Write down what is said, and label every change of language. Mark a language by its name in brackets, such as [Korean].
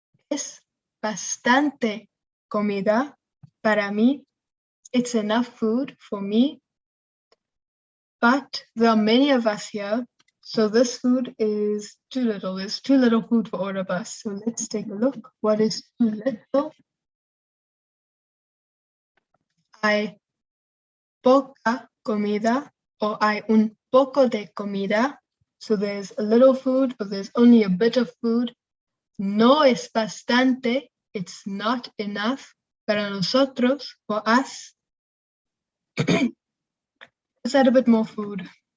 [Spanish] Es bastante comida para mí. [English] It's enough food for me. But there are many of us here, so this food is too little. There's too little food for all of us. So let's take a look. What is too little? [Spanish] Hay poca comida, or hay un poco de comida. [English] So there's a little food, or there's only a bit of food. [Spanish] No es bastante. [English] It's not enough. [Spanish] Para nosotros, [English] for us. Let's add a bit more food.